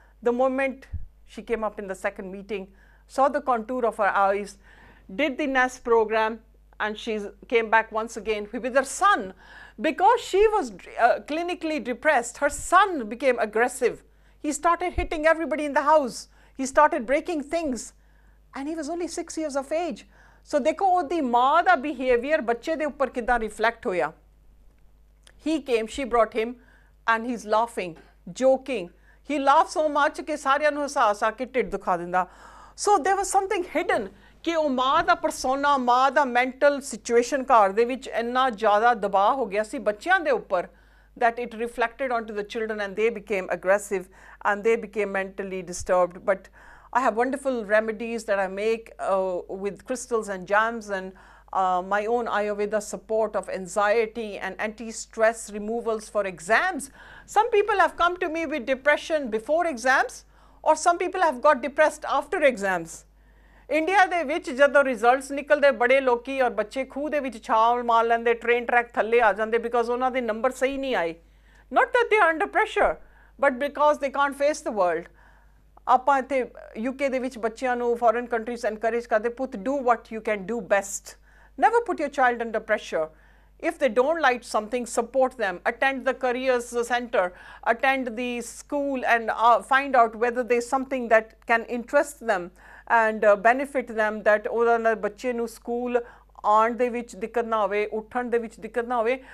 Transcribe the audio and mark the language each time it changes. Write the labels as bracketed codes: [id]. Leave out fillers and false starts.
[en] The moment she came up in the second meeting, saw the contour of her eyes, did the NEST program, and she came back once again with her son. Because she was clinically depressed, her son became aggressive. He started hitting everybody in the house. He started breaking things. And he was only 6 years of age. [pa] So देखो ओदी माँ दा behavior बच्चे दे ऊपर कितना reflect होया. [en] He came, she brought him, and he's laughing, joking. He laughed so much [pa] कि सारियां नूं हसा हसा के ढिड दुखा दिंदा. [en] So there was something hidden [pa] कि ਉਹ ਮਾਂ ਦਾ ਪਰਸੋਨਾ, ਮਾਂ ਦਾ ਮੈਂਟਲ ਸਿਚੁਏਸ਼ਨ ਘਰ ਦੇ ਵਿੱਚ ਇੰਨਾ ਜ਼ਿਆਦਾ ਦਬਾਅ ਹੋ ਗਿਆ ਸੀ ਬੱਚਿਆਂ ਦੇ ਉੱਪਰ [en] that it reflected onto the children, and they became aggressive and they became mentally disturbed. But I have wonderful remedies that I make with crystals and jams, and my own Ayurveda support of anxiety and anti-stress removals for exams. Some people have come to me with depression before exams, or some people have got depressed after exams. [pa] India ਦੇ ਵਿੱਚ ਜਦੋਂ results ਨਿਕਲਦੇ ਬੜੇ ਲੋਕੀ ਔਰ ਬੱਚੇ ਖੂਹ ਦੇ ਵਿੱਚ ਛਾਲ ਮਾਰ ਲੈਂਦੇ, ਟ੍ਰੇਨ ਟਰੈਕ ਥੱਲੇ ਆ ਜਾਂਦੇ ਬਿਕੋਜ਼ ਉਹਨਾਂ ਦੇ ਨੰਬਰ ਸਹੀ ਨਹੀਂ ਆਏ. [en] Not that they are under pressure, but because they can't face the world. [pa] ਆਪਾਂ ਇੱਥੇ UK ਦੇ ਵਿੱਚ ਬੱਚਿਆਂ ਨੂੰ ਫੋਰਨ ਕੰਟਰੀਜ਼ ਐਨਕਰੇਜ ਕਰਦੇ, ਪੁੱਤ [en] do what you can do best. Never put your child under pressure. If they don't like something, support them. Attend the careers center, attend the school, and find out whether there's something that can interest them and benefit them, that [pa] ਉਹਦਾ ਨਾਲ ਬੱਚੇ ਨੂੰ school ਆਉਣ ਦੇ ਵਿੱਚ ਦਿੱਕਤ ਨਾ ਹੋਵੇ, [en] ਉੱਠਣ ਦੇ ਵਿੱਚ ਦਿੱਕਤ ਨਾ ਹੋਵੇ.